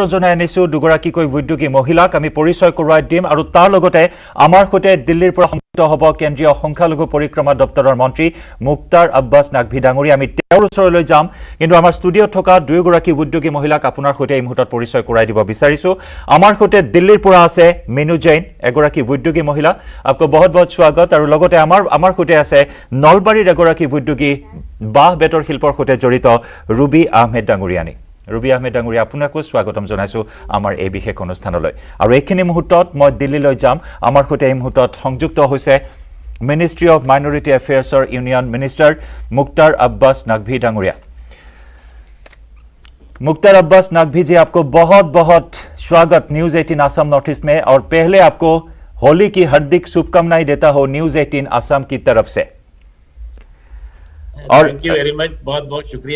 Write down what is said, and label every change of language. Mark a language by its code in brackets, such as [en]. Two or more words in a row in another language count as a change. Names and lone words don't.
[as] জনাই আনিছো দুগৰাকীকৈ উদ্যোগী মহিলাক আমি পৰিচয় কৰোৱাই দিম আৰু তাৰ লগতে আমাৰ সৈতে দিল্লীৰ পৰা হ'ব কেন্দ্ৰীয় সংখ্যালঘু পৰিক্ৰমা দপ্তৰৰ মন্ত্ৰী মুক্তাৰ আব্বাছ নাকভি ডাঙৰী আমি তেওঁৰ ওচৰলৈ যাম কিন্তু আমাৰ ষ্টুডিঅ'ত থকা দুয়োগৰাকী উদ্যোগী মহিলাক আপোনাৰ সৈতে এই মুহূৰ্তত পৰিচয় কৰাই দিব বিচাৰিছো আমাৰ সৈতে দিল্লীৰ পৰা আছে মিনু জৈন এগৰাকী উদ্যোগী মহিলা আপোনাক বহুত বহুত স্বাগত আৰু লগতে আমাৰ সৈতে আছে নলবাৰীৰ এগৰাকী উদ্যোগী বাঁহ বেতৰ শিল্পৰ সৈতে জড়িত ৰুবি আহমেদ ডাঙৰীয়ানী। ৰুবি আহমেদ ডাঙৰীয়া, আপোনাকো স্বাগতম জনাইছোঁ আমাৰ এই বিশেষ অনুষ্ঠানলৈ। আৰু এইখিনি মুহূৰ্তত মই দিল্লীলৈ যাম। আমাৰ সৈতে এই মুহূৰ্তত সংযুক্ত হৈছে মিনিষ্ট্ৰী অফ মাইনৰিটি এফেয়াৰ্ছৰ [en] union minister [as] মুক্তাৰ আব্বাছ নাকভি ডাঙৰীয়া। [hi] मुख्तार अब्बास नकवी जी, आपको बहुत बहुत स्वागत न्यूज़ 18 आसाम नॉर्थ ईस्ट में। और पहले आपको होली की हार्दिक शुभकामनाएं देता हो न्यूज़ 18 आसाम की तरफ से। और [en] thank you very much, [hi] बहुत बहुत शुक्रिया